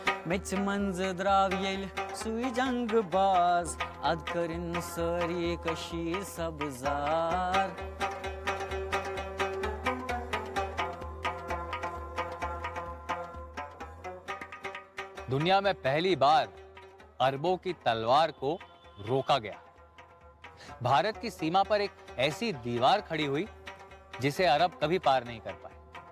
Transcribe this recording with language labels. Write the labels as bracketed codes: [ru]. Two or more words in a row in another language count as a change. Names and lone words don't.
[ks] मेच मंज द्राव येईल सुई जंग बाज अद करीन सरी कशी सबजार. [hi] दुनिया में पहली बार अरबों की तलवार को रोका गया. भारत की सीमा पर एक ऐसी दीवार खड़ी हुई जिसे अरब कभी पार नहीं कर पाए.